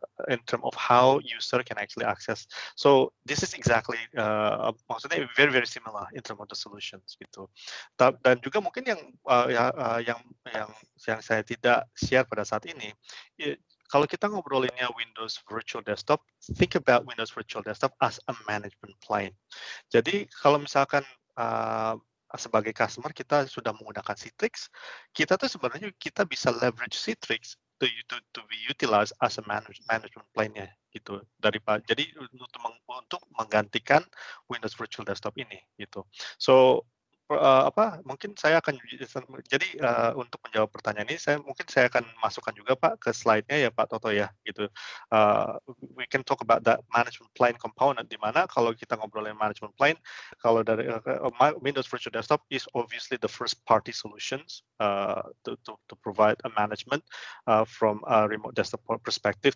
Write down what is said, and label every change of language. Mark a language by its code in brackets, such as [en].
[en] In term of how user can actually access. So this is exactly maksudnya very very similar in term of the solutions gitu. [id] Dan juga mungkin yang saya tidak share pada saat ini. Kalau kita ngobrolinnya [en] Windows Virtual Desktop, think about Windows Virtual Desktop as a management plane. [id] Jadi kalau misalkan sebagai customer kita sudah menggunakan Citrix, kita tuh sebenarnya kita bisa [en] leverage Citrix to be utilized as a management plane- [id] nya gitu. Jadi untuk menggantikan Windows Virtual Desktop ini gitu. So mungkin saya akan jadi untuk menjawab pertanyaan ini saya akan masukkan juga Pak ke slide-nya ya Pak Toto ya gitu. [en] We can talk about that management plane component, [id] di mana kalau kita ngobrolin management plane, kalau dari [en] Windows Virtual Desktop is obviously the first party solutions to provide a management from a remote desktop perspective.